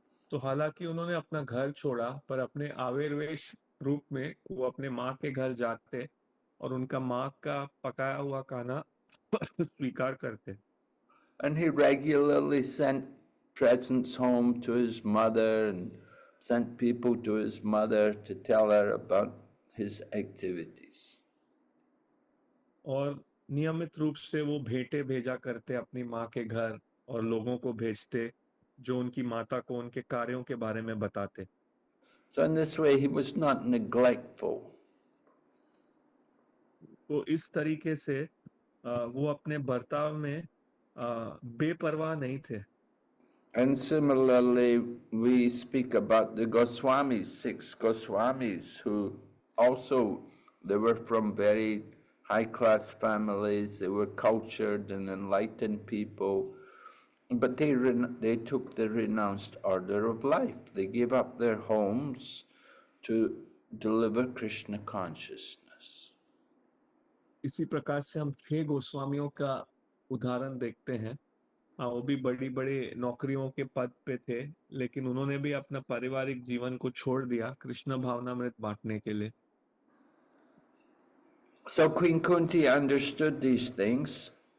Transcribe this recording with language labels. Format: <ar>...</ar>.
<hi>तो हालांकि उन्होंने अपना घर छोड़ा, पर अपने आविर्वेश रूप में वो अपने माँ के घर जाते और उनका माँ का पकाया हुआ खाना स्वीकार करते।</hi> <en>And he regularly sent presents home to his mother and sent people to his mother to tell her about his activities.</en> <hi>और नियमित रूप से वो भेंटे भेजा करते अपनी माँ के घर और लोगों को भेजते जो उनकी माता को उनके कार्यों के बारे में बताते।</hi> <en>So in this way he was not neglectful.</en> <hi>तो इस तरीके से वो अपने बर्ताव में बेपरवाह नहीं थे।</hi> <en>And similarly, we speak about the Goswamis, 6 Goswamis, who also, they were from very high-class families, they were cultured and enlightened people, but they took the renounced order of life. They gave up their homes to deliver Krishna consciousness.</en> <hi>इसी प्रकार से हम 6 गोस्वामियों का उदाहरण देखते हैं। वो भी बड़ी बड़ी नौकरियों के पद पे थे, लेकिन उन्होंने भी अपना पारिवारिक जीवन को छोड़ दिया कृष्ण भावनामृत बांटने के लिए।</hi> <en>So Queen Kunti understood these things.</en>